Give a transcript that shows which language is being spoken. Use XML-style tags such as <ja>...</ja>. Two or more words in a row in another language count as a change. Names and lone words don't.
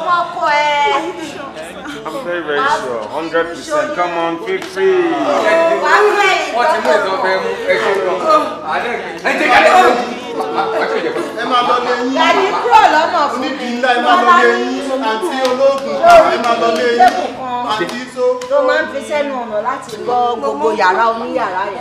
<en>I'm very, very sure. 100%. Come on, feel free.</en> <yo>Ẹ máa lọ lé yín. Dàdí kúrò lọ́nà fún mi. Onídìí ńlá ẹ máa lọ lé yín. Àǹtí ológun ẹ máa lọ lé yín. Àǹtí tó. Tó máa ń fi sẹ́nu ọ̀nà láti gbọ́ gbogbo yàrá oníyàrá yẹn.</yo>